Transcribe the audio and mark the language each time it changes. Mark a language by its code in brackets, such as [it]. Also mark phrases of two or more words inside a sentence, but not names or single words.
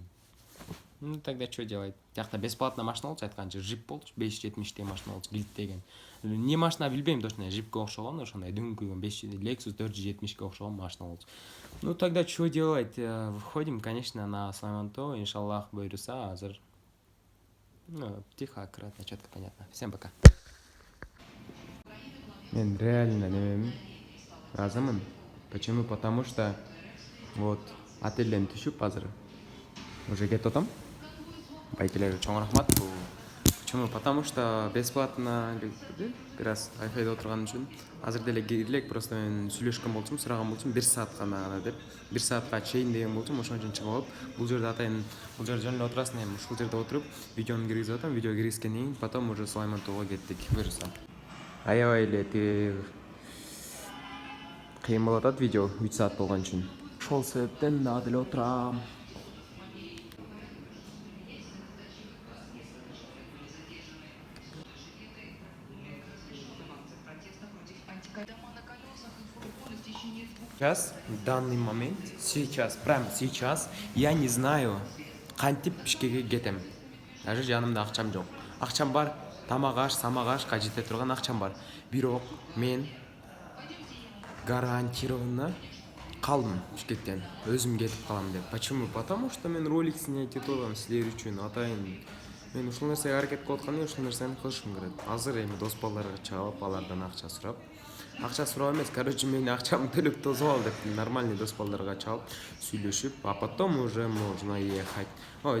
[ru] Ну тогда что делать? [ky] Тиякта бесплатно машина болчу, айтканча джип болчу, 570 машина болчу, килиттеген. Не машина билбейм точно, джипке окшогон, ошондой дөңкүйгөн Lexus 470ге окшогон машина болчу. [ru] Ну тогда что делать? Выходим, конечно, на Сулаймантоо, [ky] иншаллах буйруса, азыр. [ru] Ну, тихо, аккуратно, четко, понятно. Всем пока. [ky] Мен реально немем разымын. [ru] Почему? Потому что вот [ky] отельден түшүп азыр уже кетип атам. Байкелерге чоң рахмат. [ru] Почему? Потому что [ky] бесплатно бир раз Wi-Fi'де отурган үчүн азыр деле кирилек, просто мен сүйлөшкөн болчумун, сураган болчумун 1 саат гана деп. 1 саатка чейин деген болчумун, ошон үчүн чыгып алып, бул жерде атайын, бул жерде жөн эле отурасың, эми ушул жерде отуруп, видеону киргизип атам. Видео киргизгенден кийин [ru] потом уже [ky] Сулаймантоого кеттик. Буюрса. Аябай эле кыйын болуп атат видео 3 саат болгон үчүн. Ошол себептен дагы деле отурам. [ru] Сейчас, в данный момент, прямо сейчас, я не знаю, [ky] кантип Бишкекке кетем. Даже жанымда акчам жок. Акчам бар, тамак аш, самак ашка жете турган акчам бар. Бирок мен гарантированно калдым Бишкектен. Өзүм кетип калам деп. [ru] Почему? Потому что [ky] мен [ru] ролик снять [ky] этип атам силер үчүн, атайын. Мен ушул нерсеге аракет кылып атканда ушул нерсени кылышым керек. Азыр эми дос балдарга чалып, алардан акча сурап, акча сурап эмес, короче, мен акчамды төлөп тосуп ал деп нормальный дос балдарга чалып, сүйлөшүп, [ru] а потом уже можно ехать.